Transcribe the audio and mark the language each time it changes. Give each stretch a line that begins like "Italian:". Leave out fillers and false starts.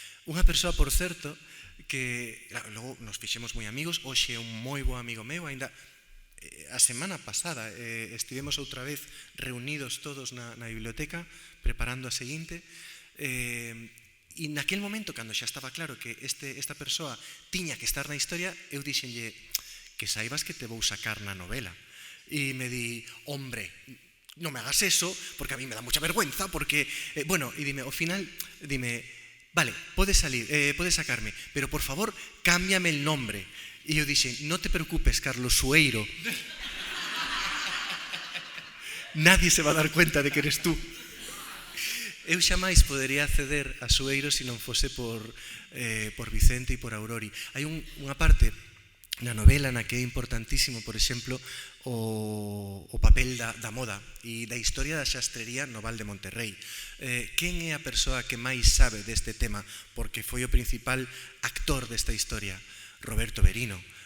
Galician: Unha persoa, por certo, que logo nos fixemos moi amigos, hoxe é un moi bo amigo meu, aínda a semana pasada estivemos outra vez reunidos todos na biblioteca preparando a seguinte, e naquel momento, cando xa estaba claro que esta persoa tiña que estar na historia, eu dixenlle: que saibas que te vou sacar na novela. E me di:
Spanish: hombre, non me hagas eso, porque a mí me da mucha vergüenza, porque, bueno,
Galician: e dime, ao final, dime: vale, podes salir, podes sacarme,
Spanish: pero por favor, cámbiame el nombre.
Galician: E eu dixen:
Spanish: no te preocupes,
Galician: Carlos Sueiro.
Spanish: Nadie se va a dar cuenta de que eres tú.
Galician: Eu xamais podería acceder a Sueiro se non fose por Vicente e por Aurori. Hai unha parte na novela na que é importantísimo, por exemplo, o papel da moda e da historia da xastrería no Val de Monterrey. Quen é a persoa que máis sabe deste tema? Porque foi o principal actor desta historia, Roberto Verino.